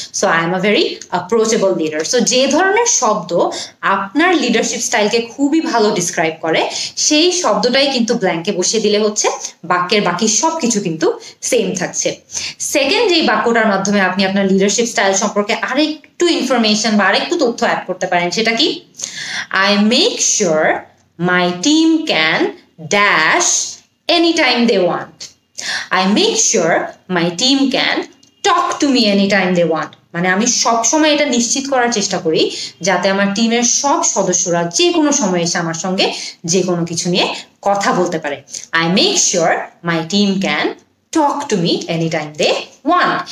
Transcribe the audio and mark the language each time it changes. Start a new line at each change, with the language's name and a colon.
Bangla: So
English: I am a very approachable leader.
Bangla: So যে ধরনের শব্দ আপনার লিডারশিপ স্টাইলকে খুবই ভালো ডিসক্রাইব করে সেই শব্দটাই কিন্তু ব্ল্যাঙ্কে বসিয়ে দিলে হচ্ছে বাক্যের বাকি সবকিছু কিন্তু সেম থাকছে। সেকেন্ড যেই বাক্যটার মাধ্যমে আপনি আপনার লিডারশিপ স্টাইল সম্পর্কে আরেকটু ইনফরমেশন বা আরেকটু তথ্য অ্যাড করতে পারেন, সেটা কি?
English: I make sure my team can dash anytime they want. I make sure my team can talk to me any time they want,
Bangla: মানে আমি সবসময় এটা নিশ্চিত করার চেষ্টা করি যাতে আমার টিমের সব সদস্যরা যে কোনো সময় এসে আমার সঙ্গে যে কোনো কিছু নিয়ে কথা বলতে পারে।
English: I make sure my team can talk to me any time they want.